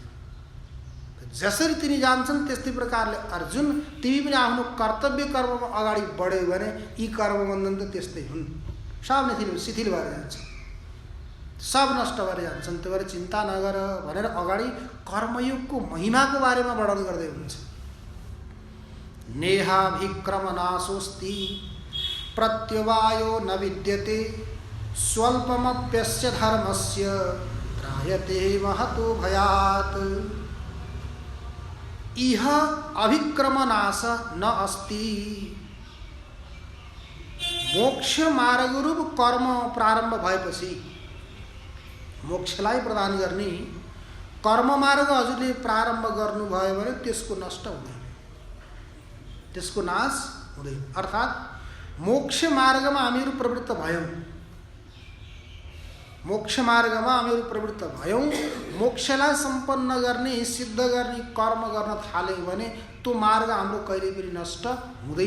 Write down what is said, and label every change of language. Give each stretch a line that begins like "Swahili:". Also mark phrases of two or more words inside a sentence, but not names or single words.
Nepali: जसरी तिनी जान्छन् त्यस्तै प्रकारले अर्जुन तिमी पनि आफ्नो कर्तव्य कर्ममा अगाडि बढ्यौ भने यी कर्मबन्धन त त्यस्तै हुन्, सब शिथिल भएर जान्छन्, सब नष्ट भएर जान्छन्। त्यो भएर चिन्ता नगर भनेर अगाडि कर्मयोगको महिमाको बारेमा वर्णन गर्दै हुनुहुन्छ।
Sanskrit: नेहाभिक्रमनाशोस्ति प्रत्यवायो न विद्यते, स्वल्पमप्यस्य धर्मस्य त्रायते महतो भयात्। इह अभिक्रमनाश न अस्ति।
Nepali: मोक्ष मार्गरूप कर्म प्रारम्भ भएपछि मोक्षलाई प्रदान गर्ने कर्म मार्ग हजुरले प्रारम्भ गर्नुभयो भने त्यसको नष्ट हुँदैन, त्यसको नाश हुँदैन। अर्थात् मोक्ष मार्गमा हामीहरू प्रवृत्त भयौँ, मोक्ष मार्गमा हामीहरू प्रवृत्त भयौँ, मोक्षलाई सम्पन्न गर्ने सिद्ध गर्ने कर्म गर्न थाल्यौँ भने त्यो मार्ग हाम्रो कहिल्यै पनि नष्ट हुँदैन।